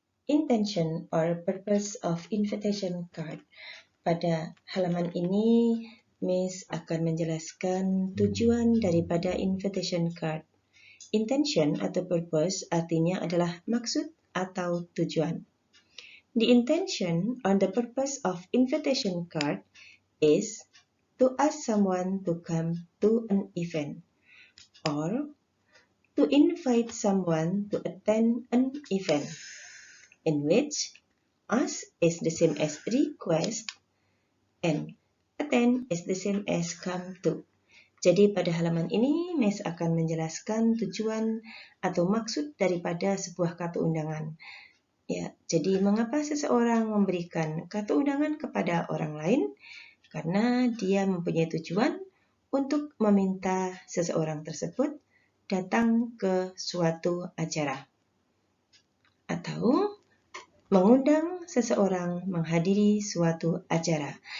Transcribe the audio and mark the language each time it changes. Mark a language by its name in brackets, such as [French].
[English] Intention or purpose of invitation card. [Indonesian] Pada halaman ini Miss akan menjelaskan tujuan daripada invitation card. Intention atau purpose artinya adalah maksud atau tujuan. [English] The intention or the purpose of invitation card is to ask someone to come to an event or to invite someone to attend an event, in which ask is the same as request and attend is the same as come to. [Indonesian] Jadi pada halaman ini Miss akan menjelaskan tujuan atau maksud daripada sebuah kartu undangan. Ya, jadi mengapa seseorang memberikan kartu undangan kepada orang lain? karena dia mempunyai tujuan untuk meminta seseorang tersebut datang ke suatu acara atau mengundang seseorang menghadiri suatu acara.